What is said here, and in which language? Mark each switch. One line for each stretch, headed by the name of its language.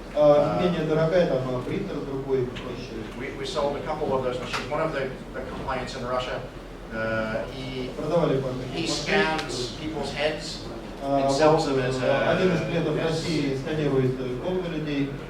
Russian: Менее дорогая, там принтер другой, проще.
English: We sold a couple of those machines. One of the clients in Russia, he scans people's heads and sells them as
Russian: один из клиентов России сканирует головы людей